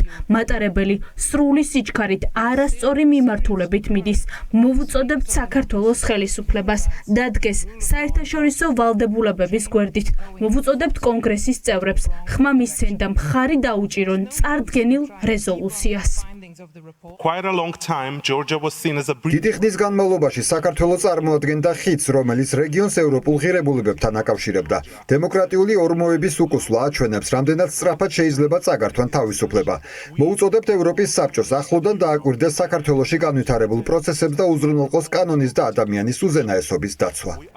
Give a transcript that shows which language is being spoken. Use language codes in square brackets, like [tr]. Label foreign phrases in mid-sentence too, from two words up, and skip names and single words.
[ka] მატარებელი სრული სიჩქარით არასწორი მიმართულებით მიდის. მოვუწოდებთ საქართველოს ხელისუფლებას დადგეს საერთაშორისო ვალდებულებების გვერდით. მოვუწოდებთ კონგრესის წევრებს ხმა მისცენ და მხარი დაუჭირონ წარდგენილ რეზოლუციას. [en] findings of the report. Quite a long time, Georgia was seen as a [ka] დიდი ხნის განმავლობაში საქართველოს წარმოადგენდა ხიდს, რომელიც რეგიონს ევროპულ ღირებულებებთან აკავშირებდა. დემოკრატიული ორმოების უკუსვლა აჩვენებს, რამდენად სწრაფად შეიძლება წაგართვან თავისუფლება. მოუწოდებთ ევროპის საბჭოს ახლოდან დააკვირდეს საქართველოში განვითარებულ პროცესებს და უზრუნველყოს კანონის და ადამიანის უზენაესობის დაცვა.